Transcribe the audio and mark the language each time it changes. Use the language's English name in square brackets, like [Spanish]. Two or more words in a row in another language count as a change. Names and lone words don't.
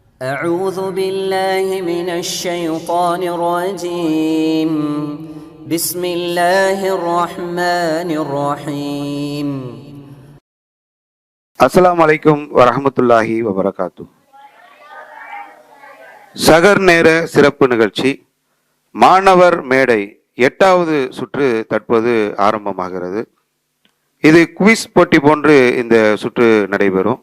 [Arabic] أعوذ بالله من الشيطان الرجيم بسم الله الرحمن الرحيم السلام عليكم ورحمة الله وبركاته. [Tamil] சகர் நேர சிறப்பு நிகழ்ச்சி மாணவர் மேடை 8வது சுற்று தற்போது ஆரம்பமாகிறது. இது குவிஸ் போட்டி போன்று இந்த சுற்று நடைபெறும்.